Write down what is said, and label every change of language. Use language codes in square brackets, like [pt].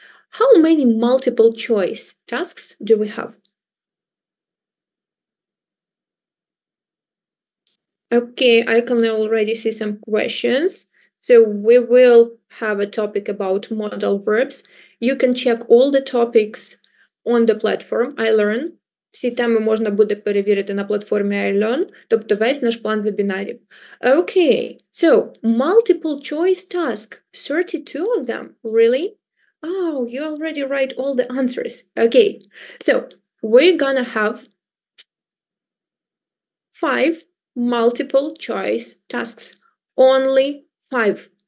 [en] How many multiple choice tasks do we have? Okay, I can already see some questions. So we will have a topic about modal verbs. You can check all the topics on the platform iLearn. [uk] Всі теми можна буде перевірити на платформі iLearn, тобто весь наш план вебінарів. [en] Okay, so multiple choice task, 32 of them, really? Oh, you already write all the answers. Okay, so we're gonna have 5 multiple choice tasks, only 5.